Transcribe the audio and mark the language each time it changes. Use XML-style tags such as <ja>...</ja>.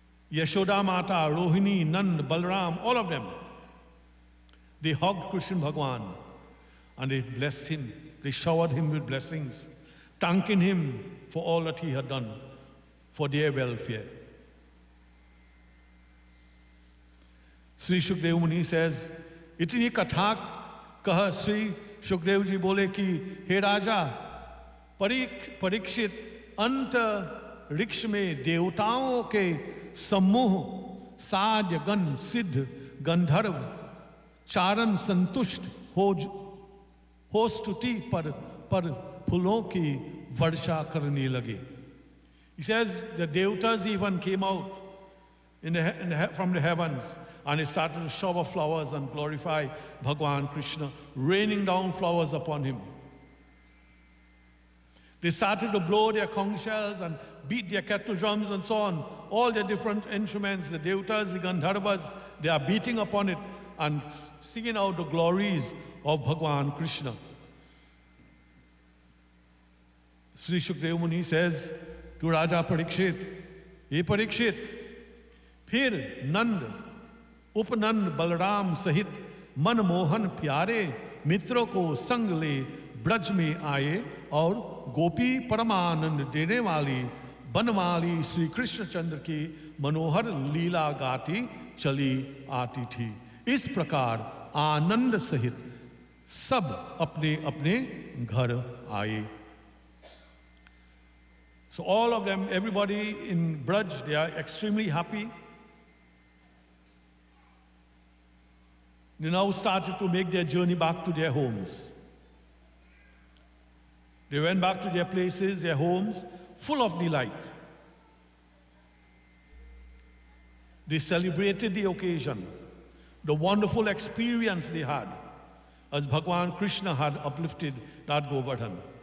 <en>Yashoda Mata, Rohini, Nand, Balram, all of them, they hugged Krishna Bhagwan and they blessed him. They showered him with blessings, thanking him for all that he had done for their welfare.</en> <hi>Shri Sukhdev मुनि says इतनी कथा कह श्री सुखदेव जी बोले कि हे राजा परीक्षित अंतरिक्ष में देवताओं के समूह साध्य गण सिद्ध गंधर्व चारण संतुष्ट हो स्तुति पर फूलों की वर्षा करने लगे।</hi> <en>He says the devatas even came out from the heavens and he started to shower flowers and glorify Bhagwan Krishna, raining down flowers upon him. They started to blow their conch shells and beat their kettle drums and so on. All their different instruments, the devatas, the gandharvas, they are beating upon it and singing out the glories of Bhagwan Krishna. Sri Shukdev Muni says to Raja Parikshit, "Hey Parikshit,</en> <hi>phir Nand, Upanand Balram सहित मनमोहन प्यारे मित्रों को संग ले ब्रज में आए और गोपी परमानंद देने वाली बनवाली श्री कृष्ण चंद्र की मनोहर लीला गाती चली आती थी। इस प्रकार आनंद सहित सब अपने अपने घर आए।</hi> <en>So all of them everybody in Braj they are extremely happy. They now started to make their journey back to their homes. They went back to their places, their homes, full of delight. They celebrated the occasion, the wonderful experience they had, as Bhagwan Krishna had uplifted that Govardhan.</en>